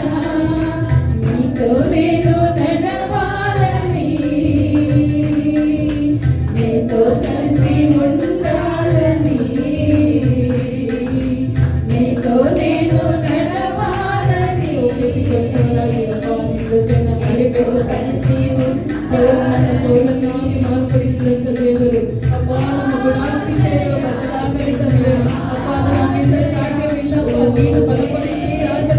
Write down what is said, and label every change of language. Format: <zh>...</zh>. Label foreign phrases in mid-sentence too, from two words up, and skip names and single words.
<te>నీతో నేను నడవాలని, నీతో కలిసి ఉండాలని, నీతో నేను నడవాలని. నీతో కలిసి ఉండాలని</te> <kn>ದೇವರು ಅಪ್ಪ ನಮ್ಮ ಗುಣಾತಿಶಯ ಬದಲಾಗಲಿ ತಂದೆ. ಅಪ್ಪ ನಮ್ಮಿಂದ ಸಾಧ್ಯವಿಲ್ಲಪ್ಪ, ನೀನು ಬಲಪಡಿಸಿ</kn>